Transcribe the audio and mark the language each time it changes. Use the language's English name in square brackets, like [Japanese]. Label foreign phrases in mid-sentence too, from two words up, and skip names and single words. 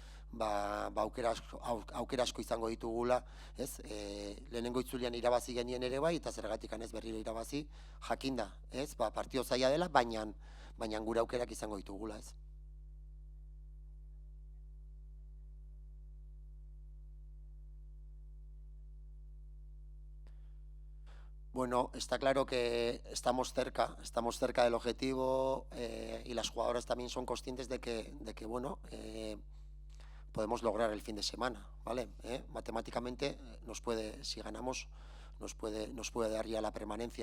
[Basque] aukera asko izango ditugula, ez, lehenengo itzulian irabazi genien ere bai, eta zergatik ez berriro irabazi, jakinda, ez, partio zaila dela, baina gure aukerak izango ditugula, ez. [Spanish] Bueno, está claro que estamos cerca del objetivo y las jugadoras también son conscientes de que bueno, podemos lograr el fin de semana, ¿vale? Matemáticamente nos puede, si ganamos, nos puede dar ya la permanencia.